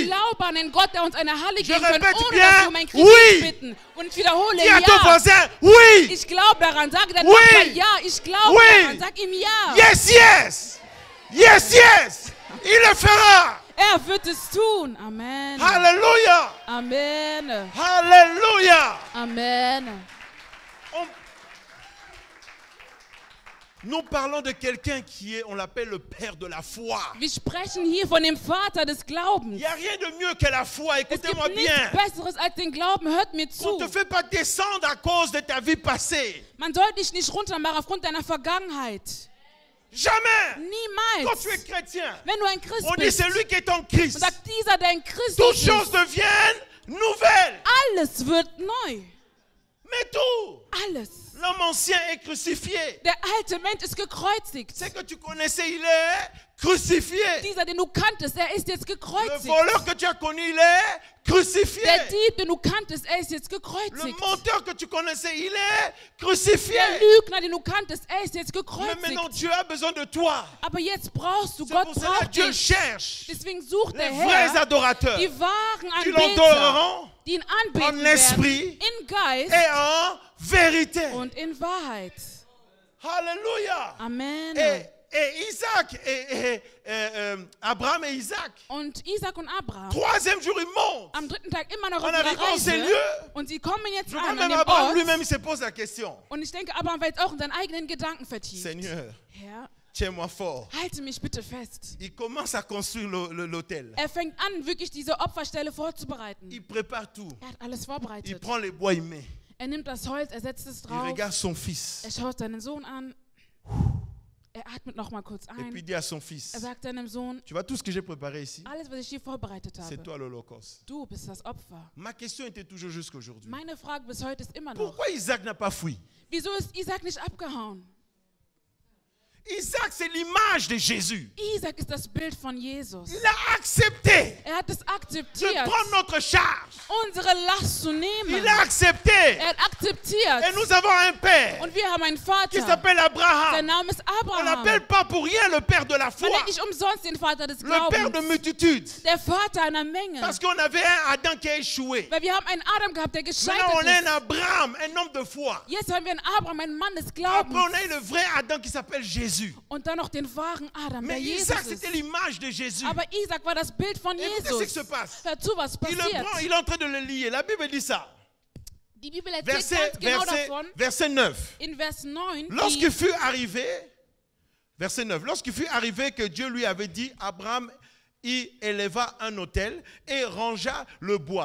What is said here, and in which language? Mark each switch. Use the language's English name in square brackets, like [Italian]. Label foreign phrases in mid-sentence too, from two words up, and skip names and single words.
[German] glaube an einen Gott, der uns eine Halle geben kann, [French] répète [German] ohne [French] bien, [German] dass wir um einen Kredit [French] oui. [German] bitten. Und ich wiederhole, [French] Dis à ton [German] ja. [French] voisin, oui! [German] Ich glaube daran. Sage deinem [French] Oui. [German] Nachbar, ja. Ich glaube [French] Oui. [German] daran. Sag ihm ja. [English] Yes, yes! Yes, yes! [French] Il le fera! [German] Er wird es tun. [French] Amen. Alléluia! Amen. Alléluia! Amen. Nous parlons de quelqu'un qui est, on l'appelle le père de la foi. [German] Wir sprechen hier von dem Vater des [French] Il [German] Glaubens. [French] n'y a rien de mieux que la foi, [German] Es gibt [French] écoutez-moi [German] nichts [French] bien. [German] Besseres als den Glauben. Hört mir [French] On [German] zu. [French] ne te fait pas descendre à cause de ta vie passée. [German] Man soll dich nicht runtermachen aufgrund deiner Vergangenheit. [French] Jamais! Quand [German] Niemals. [French] tu es chrétien, [German] Wenn du ein Christ [French] on dit [German] bist, [French] celui qui est en Christ. [German] und sagt dieser, der in Christus [French] Toutes choses [German] ist, [French] deviennent nouvelles. [German] alles wird neu. [French] Mais tout, [German] Alles. [French] l'homme ancien est crucifié. [German] Der alte Mensch ist gekreuzigt. [French] Ce que tu connaissais, il est crucifié. [German] Dieser, den du kanntest, er ist jetzt [French] Le [German] gekreuzigt. [French] voleur que tu as connu, il est crucifié. [German] Der Dieb, den du kanntest, er ist jetzt [French] Le [German] gekreuzigt. [French] menteur que tu connaissais, il est crucifié. [German] Der Lügner, den du kanntest, er ist jetzt [French] Mais maintenant, [German] gekreuzigt. [French] Dieu a besoin de toi. [German] Aber jetzt brauchst du, [French] C'est [German] Gott [French] pour cela que [German] braucht [French] Dieu [German] dich. [French] cherche [German] Deswegen sucht [French] les [German] der [French] vrais [German] Herr [French] adorateurs [German] die wahren [French] qui [German] Anbeter, [French] l'adoreront [German] die ihn [French] en [German] anbeten [French] esprit [German] werden, in Geist [French] et en vérité. [German] und in Wahrheit. [French] Alléluia. Amen. Et Isaac, Abraham et Isaac, [German] Und Isaac und Abraham, [French] troisième jour, ils montent. [German] am 3. Tag immer noch [French] On [German] auf ihrer [French] arrive en ces [German] Reise. [French] lieux. [German] Und sie kommen jetzt [French] Je crois [German] an [French] même [German] dem [French] Abraham [German] Ort. [French] lui-même, il se pose la question. [German] Und ich denke, Abraham war jetzt auch in seinen eigenen Gedanken vertieft. [French] Seigneur, [German] Herr, [French] tiens-moi fort. [German] halte mich bitte fest. [French] Il commence à construire l'autel. [German] Er fängt an, wirklich diese Opferstelle vorzubereiten. [French] Il prépare tout. [German] Er hat alles [French] Il [German] vorbereitet. [French] prend les bois, il met. [German] Er nimmt das Holz, er setzt es [French] Il [German] drauf. [French] regarde son fils. [German] Er schaut seinen Sohn an. Er atmet noch mal kurz [French] Et puis [German] ein. [French] il dit à son fils, [German] Er sagt seinem Sohn, [French] tu vois tout ce que j'ai préparé ici, [German] alles, was ich hier vorbereitet [French] c'est [German] habe, [French] toi l'Holocauste. [German] du bist das Opfer. [French] Ma question était toujours jusqu'à aujourd'hui. [German] Meine Frage bis heute ist immer noch, [French] Pourquoi Isaac n'a pas fui? [German] wieso ist Isaac nicht abgehauen? [French] Isaac, c'est l'image de Jésus. [German] Isaac ist das Bild von Jesus. [French] Il a accepté [German] Er hat es [French] de [German] akzeptiert, [French] prendre notre charge. [German] unsere Last zu nehmen. [French] Il a accepté. [German] Er hat akzeptiert. [French] Et nous avons un père [German] Und wir haben einen [French] qui [German] Vater. [French] s'appelle [German] Sein [French] Abraham. [German] Name ist [French] On [German] Abraham. [French] n'appelle pas pour rien le père de la foi, [German] Man nennt nicht umsonst den Vater des [French] le père de [German] Glaubens. [French] multitude. [German] Der Vater einer Menge. [French] Parce qu'on avait un Adam qui a échoué. [German] Weil wir haben einen Adam gehabt, der [French] Maintenant, [German] gescheitert [French] on a un [German] ist. [French] Abraham, un homme de foi. [German] Jetzt haben wir einen Abraham, einen Mann des [French] Après, [German] Glaubens. [French] on a eu le vrai Adam qui s'appelle Jésus. [German] Und dann noch den wahren Adam, der [French] Mais [German] Jesus [French] Isaac, [German] ist. [French] c'était l'image de Jésus. [German] Aber Isaac war das Bild von [French] Écoutez ce [German] Jesus. [French] qui se passe. [German] Hör zu, was [French] Il le prend, [German] passiert. [French] il est en train de le lier. La Bible dit ça. [German] Die Bibel erzählt ganz genau davon. [French] Verset 9. [German] In Vers 9, [French] Lorsqu'il fut arrivé, verset 9, lorsqu'il fut arrivé que Dieu lui avait dit, Abraham y éleva un autel et rangea le bois.